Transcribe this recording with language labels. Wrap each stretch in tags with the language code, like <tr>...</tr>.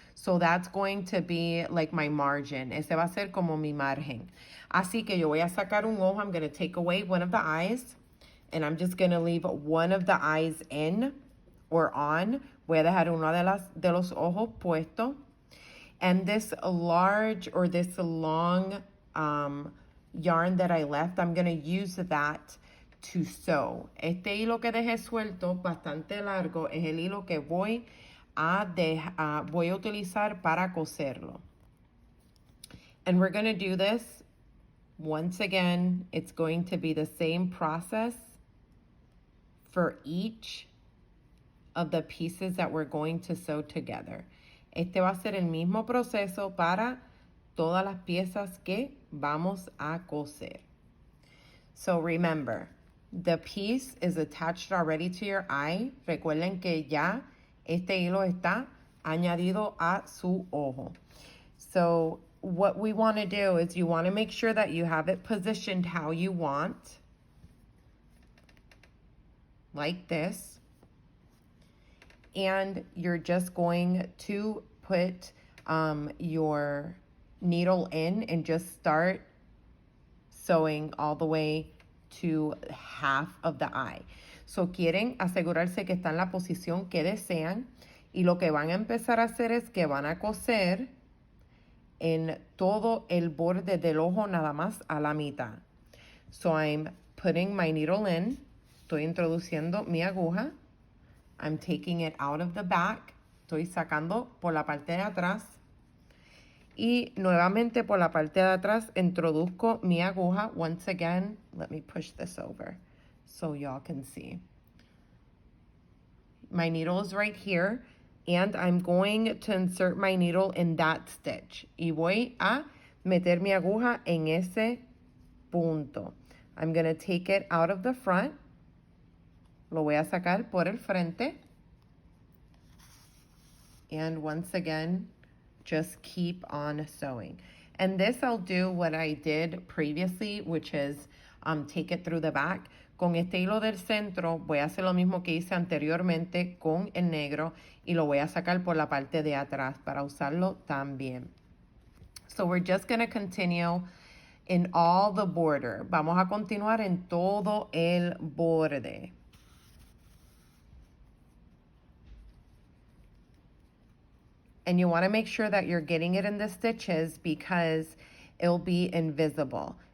<en>So that's going to be like my margin.</en> <es>Ese va a ser como mi margen.</es> <en>Así que yo voy a sacar un ojo. I'm going to take away one of the eyes. And I'm just going to leave one of the eyes in or on.</en> <es>Voy a dejar uno de los ojos puesto.</es> <en>And this large or this long yarn that I left, I'm going to use that to sew.</en> <es>Este hilo que dejé suelto, bastante largo, es el hilo que voy a utilizar para coserlo.</es> <en>And we're going to do this once again. It's going to be the same process for each of the pieces that we're going to sew together.</en> <es>Este va a ser el mismo proceso para todas las piezas que vamos a coser.</es> <en>So remember, the piece is attached already to your eye.</en> <es>Recuerden que ya este hilo está añadido a su ojo.</es> <en>So what we want to do is you want to make sure that you have it positioned how you want. Like this. And you're just going to put your needle in and just start sewing all the way to half of the eye.</en> <es>So quieren asegurarse que está en la posición que desean y lo que van a empezar a hacer es que van a coser en todo el borde del ojo nada más a la mitad.</es> <en>So I'm putting my needle in.</en> <es>Estoy introduciendo mi aguja.</es> <en>I'm taking it out of the back.</en> <es>Estoy sacando por la parte de atrás. Y nuevamente por la parte de atrás introduzco mi aguja.</es> <en>Once again, let me push this over so y'all can see. My needle is right here. And I'm going to insert my needle in that stitch.</en> <es>Y voy a meter mi aguja en ese punto.</es> <en>I'm going to take it out of the front.</en> <es>Lo voy a sacar por el frente.</es> <en>And once again, just keep on sewing. And this I'll do what I did previously, which is take it through the back.</en> <es>Con este hilo del centro voy a hacer lo mismo que hice anteriormente con el negro y lo voy a sacar por la parte de atrás para usarlo también. So we're just going to continue In all the border. Vamos a continuar en todo el borde.</es> <en>And you want to make sure that you're getting it in the stitches because it'll be invisible.</en>